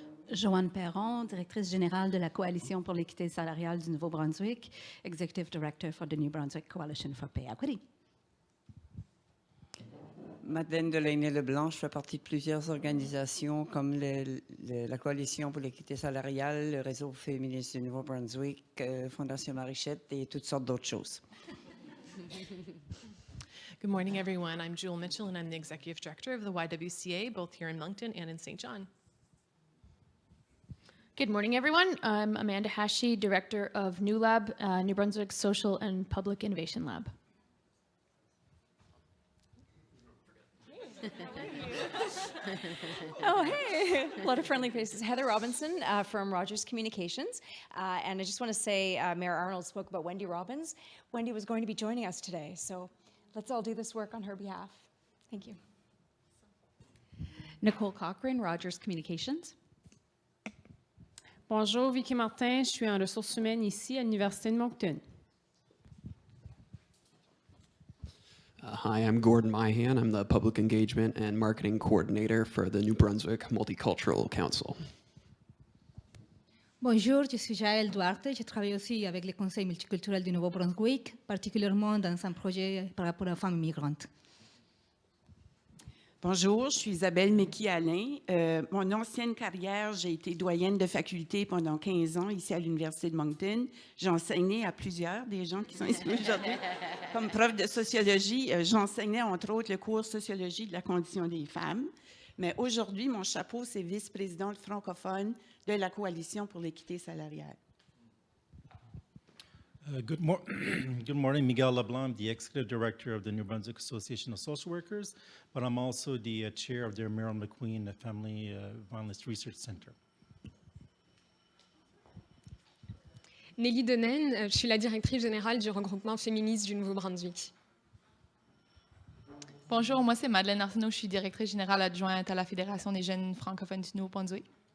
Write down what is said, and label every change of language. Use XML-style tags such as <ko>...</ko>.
<fr>Joanne Perron, directrice générale de la Coalition pour l'équité salariale du Nouveau-Brunswick,</fr> <en>Executive Director for the New Brunswick Coalition for Pay Equity.</en> <fr>Madeleine Delaney-Leblanc, je fais partie de plusieurs organisations comme la Coalition pour l'équité salariale, le Réseau féministe du Nouveau-Brunswick, Fondation Marichette et toutes sortes d'autres choses.</fr> <en>Good morning, everyone. I'm Jewel Mitchell, and I'm the Executive Director of the YWCA, both here in Moncton and in St. John. Good morning, everyone. I'm Amanda Hashi, Director of New Lab, New Brunswick Social and Public Innovation Lab. Oh, hey, a lot of friendly faces. Heather Robinson from Rogers Communications. And I just want to say, Mayor Arnold spoke about Wendy Robbins. Wendy was going to be joining us today, so let's all do this work on her behalf. Thank you. Nicole Cochran, Rogers Communications.</en> <fr>Bonjour, Vicky Martin, je suis en ressources humaines ici à l'Université de Moncton.</fr> <en>Hi, I'm Gordon Myhan. I'm the Public Engagement and Marketing Coordinator for the New Brunswick Multicultural Council.</en> <fr>Bonjour, je suis Jaël Duarte. Je travaille aussi avec le Conseil multiculturel du Nouveau-Brunswick, particulièrement dans un projet par rapport aux femmes migrantes. Bonjour, je suis Isabelle Mecky-Alain. Mon ancienne carrière, j'ai été doyenne de faculté pendant 15 ans ici à l'Université de Moncton. J'ai enseigné à plusieurs des gens qui sont ici aujourd'hui. Comme prof de sociologie, j'enseignais entre autres le cours Sociologie de la condition des femmes. Mais aujourd'hui, mon chapeau, c'est vice-présidente francophone de la Coalition pour l'équité salariale.</fr> <en>Good morning, Miguel LeBlanc. I'm the Executive Director of the New Brunswick Association of Social Workers, but I'm also the Chair of their Meryl McQueen Family Violence Research Center.</en> <fr>Nelly Denaine, je suis la directrice générale du regroupement féministe du Nouveau-Brunswick. Bonjour, moi c'est Madeleine Arsenault, je suis directrice générale adjointe à la Fédération des jeunes francophones du Nouveau-Brunswick.</fr>